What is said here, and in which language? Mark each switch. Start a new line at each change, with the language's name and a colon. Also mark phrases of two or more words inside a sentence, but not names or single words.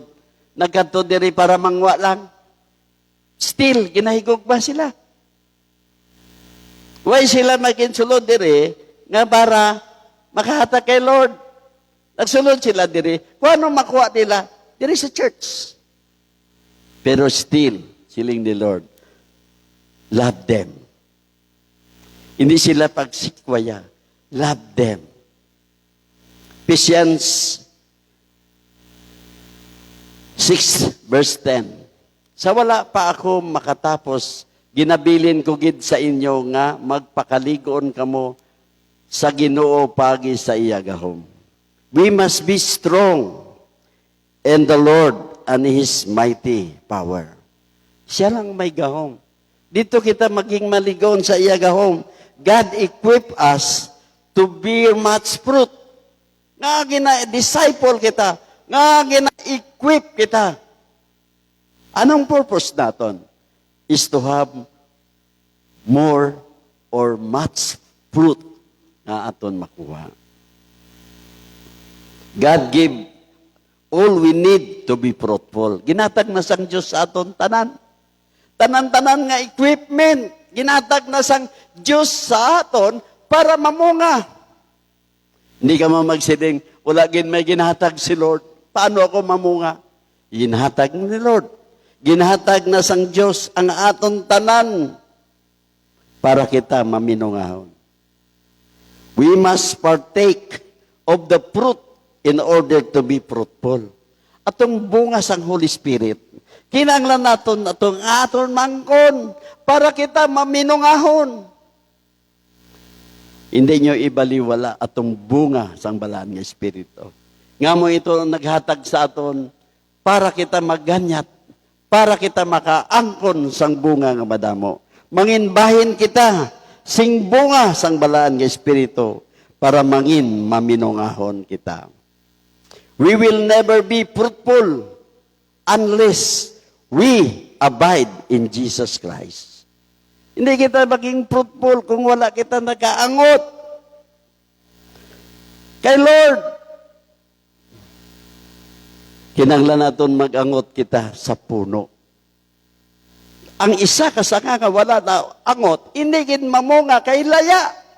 Hiligaynon: Nagkanto diri para mangwa lang. Still, ginahigog ba sila? Why sila maginsulod diri, nga para makahatag kay Lord? Nagsulod sila diri. Kung ano makuha nila, diri sa church. Pero still, siling ni Lord,
English: love them.
Hiligaynon: Hindi sila pagsikwaya.
English: Love them. Ephesians 6 verse 10.
Hiligaynon: Sa wala pa ako makatapos, ginabilin ko gid sa inyo nga magpakaligon kamo sa Ginoo pagi sa iya gahom.
English: We must be strong in the Lord and His mighty power.
Hiligaynon: Siya lang may gahom. Dito kita maging maligon sa iya gahom.
English: God equip us to bear much fruit.
Hiligaynon: Nga gina-disciple kita. Nga gina-equip kita. Anong purpose naton?
English: Is to have more or much fruit
Hiligaynon: na aton makuha.
English: God give all we need to be fruitful.
Hiligaynon: Ginatag na sang Diyos sa aton tanan. Tanan-tanan nga equipment. Ginatag na sang Diyos sa aton para mamunga. Hindi ka magsiding, wala gin may ginhatag si Lord. Paano ako mamunga? Ginhatag ni Lord. Ginhatag na sang Diyos ang aton tanan para kita maminungahon.
English: We must partake of the fruit in order to be fruitful.
Hiligaynon: Atong bunga sang Holy Spirit, kinanglan naton atong aton mangkon para kita maminungahon. Hindi nyo ibaliwala atong bunga sang balaan nga Espiritu. Nga mo ito naghatag sa aton para kita maganyat, para kita makaangkon sang bunga nga madamo. Manginbahin kita sing bunga sang balaan nga Espiritu para mangin maminungahon kita.
English: We will never be fruitful unless we abide in Jesus Christ.
Hiligaynon: Hindi kita maging fruitful kung wala kita nakaangot kay Lord. Kinanglan naton magangot kita sa puno. Ang isa kasanga nga wala na angot, hindi gid mamunga kay laya.